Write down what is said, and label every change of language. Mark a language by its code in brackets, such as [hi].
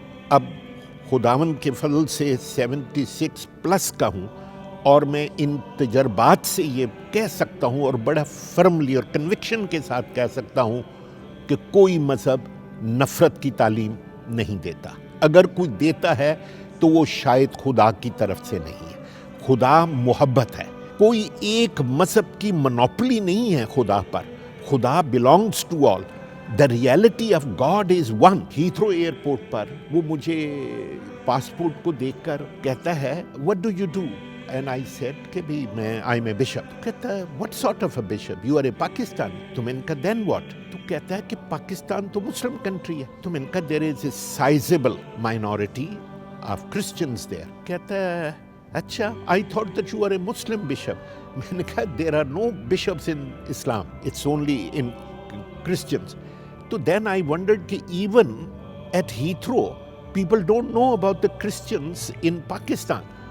[ur] اب خداوند کے فضل سے 76 پلس کا ہوں، اور میں ان تجربات سے یہ کہہ سکتا ہوں اور بڑا فرملی اور کنوکشن کے ساتھ کہہ سکتا ہوں کہ کوئی مذہب نفرت کی تعلیم نہیں دیتا۔ اگر کوئی دیتا ہے تو وہ شاید خدا کی طرف سے نہیں ہے۔ خدا محبت ہے، کوئی ایک مذہب کی منوپلی نہیں ہے خدا پر۔ [en] خدا belongs to all. The reality of God is one. [ur] Heathrow airport پر وہ مجھے پاسپورٹ کو دیکھ کر کہتا ہے [en] what do you do? And I said [ur] کہ بھی میں [en] I'm a bishop. [ur] کہتا ہے [en] what sort of a bishop? You are a Pakistani. [ur] تو میں نے کہا [en] then what? [ur] تو کہتا ہے کہ پاکستان تو مسلم کنٹری ہے. تو میں نے کہا [en] there is a sizable minority of Christians there. [ur] کہتا ہے اچھا [en] I thought that you are a Muslim bishop. [ur] میں نے کہا [en] there are no bishops in Islam. It's only in Christians. So then I wondered کہ even at Heathrow people don't know about the Christians in Pakistan.